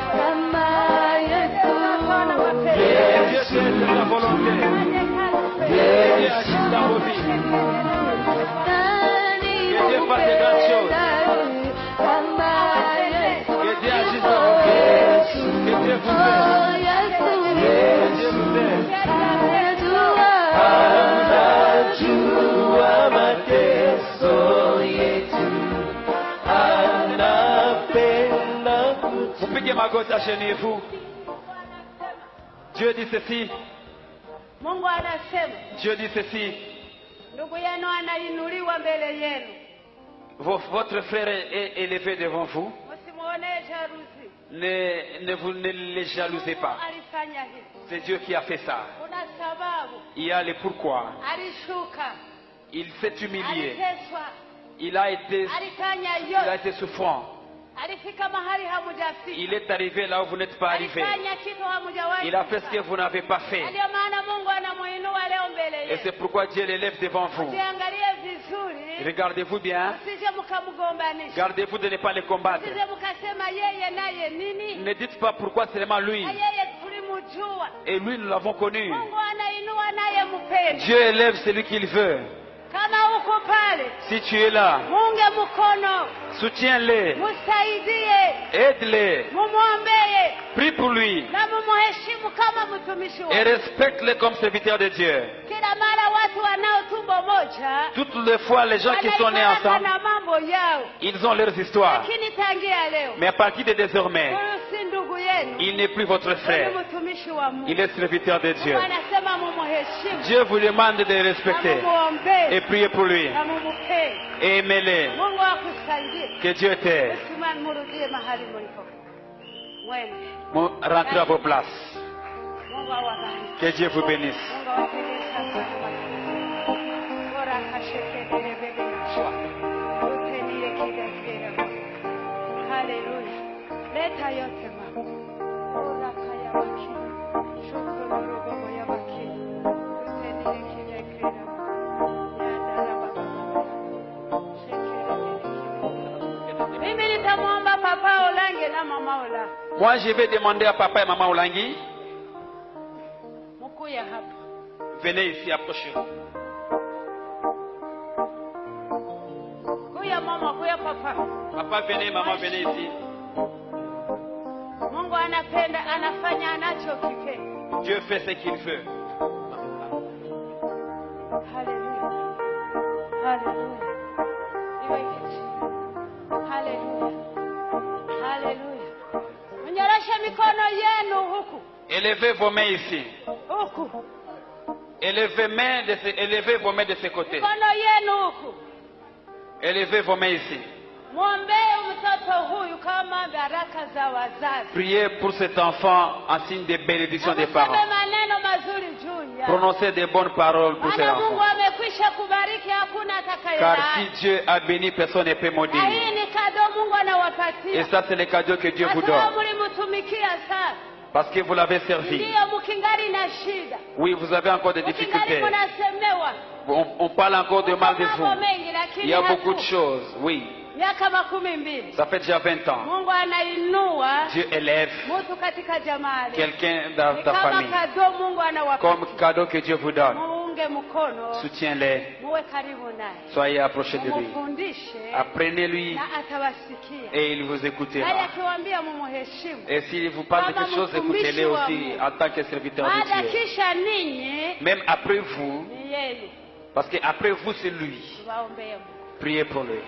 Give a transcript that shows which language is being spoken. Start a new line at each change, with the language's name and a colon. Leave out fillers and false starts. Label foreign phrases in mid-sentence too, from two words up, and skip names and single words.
French: Et Dieu te la volonté. Et Dieu agisse dans vos vies. Que Dieu fasse de grandes choses. Que Dieu agisse dans vos vies. Que Dieu vous aide. Que Dieu vous aide.
Swahili: Upige magoti,
French: agenez-vous. Dieu dit ceci.
Swahili: Mungu anasema
French: Dieu dit ceci.
Swahili: ndugu yenu anainuliwa mbele yenu.
French: Votre frère est élevé devant vous.
Swahili: Msimuone jalousie.
French: Ne les jalousez pas.
Swahili: Alifanya hivi.
French: C'est Dieu qui a fait ça.
Swahili: Kuna sababu.
French: Il y a les pourquoi.
Swahili: Alishuka.
French: Il s'est humilié.
Swahili: Aliteswa.
French: Il a été souffrant.
Swahili: Alifika mahali hamujafika.
French: Il est arrivé là où vous n'êtes pas arrivé.
Swahili: Alifanya kitu hamujawahi.
French: Il a fait ce que vous n'avez pas fait.
Swahili: Ndio maana Mungu anamuinua leo mbele yenu.
French: Et c'est pourquoi Dieu l'élève devant vous.
Swahili: Usiangalie vizuri.
French: Regardez-vous bien.
Swahili: Usije mkamgombanisha.
French: Gardez-vous de ne pas les combattre.
Swahili: Usije mkasema yeye naye nini?
French: Ne dites pas pourquoi seulement lui.
Swahili: Yeye tulimjua.
French: Et lui, nous l'avons connu.
Swahili: Mungu anainua naye mpende.
French: Dieu élève celui qu'il veut.
Swahili: Kama uko pale.
French: Si tu es là,
Swahili: Munge mkono.
French: soutiens-les.
Swahili: Musaidie.
French: Aide-les.
Swahili: Mumwombee.
French: Prie pour lui.
Swahili: Na mumuheshimu kama mtumishi wake.
French: Et respecte-le comme serviteur de Dieu.
Swahili: Kila mara watu wanao tumbo moja.
French: Toutes les fois, les gens qui sont nés ensemble,
Swahili: na mambo yao.
French: ils ont leurs histoires.
Swahili: Lakini tangia leo.
French: Mais à partir de désormais,
Swahili: Huyu si ndugu yenu.
French: il n'est plus votre frère.
Swahili: Ni mtumishi wa Mungu.
French: Il est serviteur de Dieu.
Swahili: Mungu anasema mumuheshimu.
French: Dieu vous demande de le respecter
Swahili: Na mumuombee.
French: et prier pour lui.
Swahili: Na mumupende.
French: Et aimez-les.
Swahili: Mungu akusaidie.
French: Que Dieu t'aide.
Swahili: Simama murudie mahali mlipo. Mwende.
French: Rentrez à vos places.
Swahili: Mungu awabariki.
French: Que Dieu vous bénisse.
Swahili: Mungu awabariki sana. Bora kashekele bebe nashwa. Utendie kidakira. Haleluya. Leta yote mama. Bora kaya makini. Shukuru robo ya makini. Utendie kidakira. Yadara baba. Shekele. Mimi nitamwomba papa Olange na mama Ola.
French: Moi, je vais demander à papa et maman Olangi.
Swahili: Mukuya hapa.
French: Venez ici, approchez-vous.
Swahili: Kuya mama, kuya papa.
French: Papa, venez, maman, venez ici.
Swahili: Mungu anapenda, anafanya anachokipenda.
French: Dieu fait ce qu'il veut.
Swahili: Haleluya. Haleluya. Iweke chini. Haleluya. Haleluya. Mnyoroshe mikono yenu huku.
French: Élevez vos mains ici.
Swahili: Huku.
French: Élevez vos mains de ce côté.
Swahili: Mikono yenu huku.
French: Élevez vos mains ici.
Swahili: Mwombee mtoto huyu kama baraka za wazazi.
French: Priez pour cet enfant en signe de bénédiction des parents.
Swahili: Useme maneno mazuri juu ya.
French: Prononcez des bonnes paroles pour cet
Swahili: Maana Mungu
French: enfant.
Swahili: amekwisha kubariki, hakuna
French: Car
Swahili: atakayelaani.
French: si Dieu a béni, personne ne peut
Swahili: Na
French: maudire.
Swahili: hii ni kado Mungu
French: Et
Swahili: anawapatia.
French: ça, c'est le cadeau que Dieu vous
Swahili: Kwa sababu
French: donne.
Swahili: mlimtumikia sana.
French: Parce que vous l'avez servi.
Swahili: Ndiyo mkingali na shida.
French: Oui, vous avez encore des
Swahili: Mkingali
French: difficultés.
Swahili: mnasemewa.
French: On parle encore de mal de vous.
Swahili: Mambo mengi
French: Il
Swahili: lakini
French: y a beaucoup de
Swahili: hatu.
French: choses. Oui,
Swahili: Miaka 12.
French: ça fait déjà 20 ans.
Swahili: Mungu anainua
French: Dieu élève
Swahili: mtu katika jamaa.
French: quelqu'un dans
Swahili: Ni
French: ta
Swahili: kama
French: famille.
Swahili: kado Mungu anawapatia.
French: Comme cadeau que Dieu vous donne.
Swahili: Muunge mkono.
French: Soutiens-les.
Swahili: Muwe karibu naye.
French: Soyez approchés de lui.
Swahili: Mufundishe
French: Apprenez-lui
Swahili: na atawasikia.
French: et il vous
Swahili: Naye
French: écoutera.
Swahili: akiwaambia mumuheshimu.
French: Et s'il vous parle de quelque chose, écoutez-le aussi en tant que serviteur de
Swahili: Baada
French: Dieu.
Swahili: kisha ninyi
French: Même après vous,
Swahili: ni yeye.
French: parce qu'après vous, c'est lui.
Swahili: Tuwaombee Mungu.
French: Priez pour lui.